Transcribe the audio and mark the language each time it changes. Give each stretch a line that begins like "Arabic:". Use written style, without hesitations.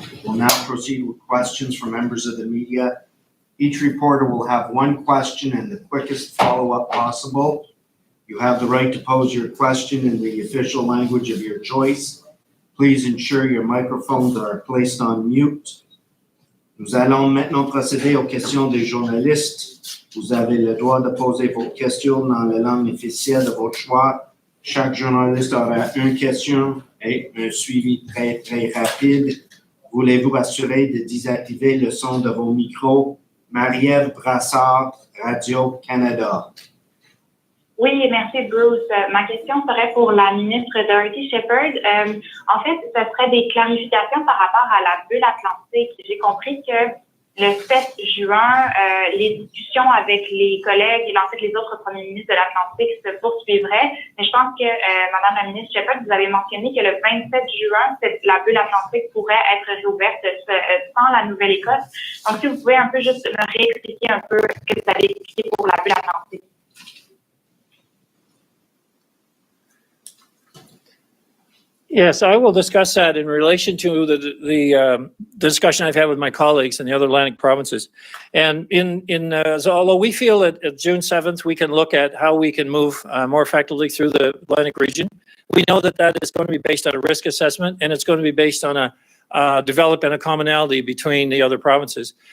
English: We'll now proceed with questions from members of the media. Each reporter will have one question and the quickest follow-up possible. You have the right to pose your question in the official language of your choice. Please ensure your microphones are placed on mute.
French: Nous allons maintenant procéder aux questions des journalistes. Vous avez le droit de poser vos questions dans la langue officielle de votre choix. Chaque journaliste aura une question et un suivi très, très rapide. Voulez-vous assurer de désactiver le son de vos micros? Marie-Ève Brassard, Radio-Canada. Oui, merci Bruce. Ma question serait pour la ministre Dorothy Shephard. En fait, ce serait des clarifications par rapport à la bulle atlantique. J'ai compris que le 7 juin, les discussions avec les collègues et en fait les autres premiers ministres de l'Atlantique se poursuivraient. Mais je pense que, Madame la ministre Shephard, vous avez mentionné que le 27 juin, la bulle atlantique pourrait être réouverte sans la Nouvelle-Écosse. Donc, si vous pouvez un peu juste me réexpliquer un peu ce que vous avez expliqué pour la bulle atlantique.
English: Yes, I will discuss that in relation to the discussion I've had with my colleagues in the other Atlantic provinces. And so although we feel that at June 7th, we can look at how we can move more effectively through the Atlantic region, we know that that is going to be based on a risk assessment, and it's going to be based on a developing a commonality between the other provinces.